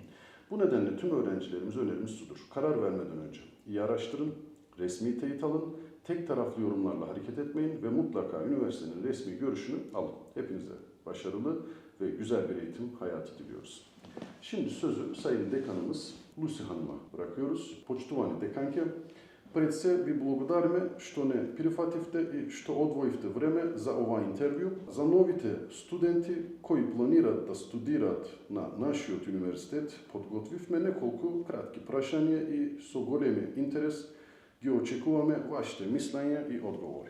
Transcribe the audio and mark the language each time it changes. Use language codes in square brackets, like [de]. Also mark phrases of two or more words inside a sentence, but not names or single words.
[tr] Bu nedenle tüm öğrencilerimize önerimiz şudur. Karar vermeden önce iyi araştırın, resmi teyit alın, tek taraflı yorumlarla hareket etmeyin ve mutlaka üniversitenin resmi görüşünü alın. Hepinize başarılı ve güzel bir eğitim hayatı diliyoruz. Şimdi sözü Sayın Dekanımız Lucy Hanım'a bırakıyoruz. [mk] Почитувани деканке, пред се ви благодариме што не прифативте и што одвоивте време за ова интервју. За новите студенти кои планираат да студираат на нашиот универзитет, подготвивме неколку кратки прашања и со големи интерес ги очекуваме вашите мислења и одговори.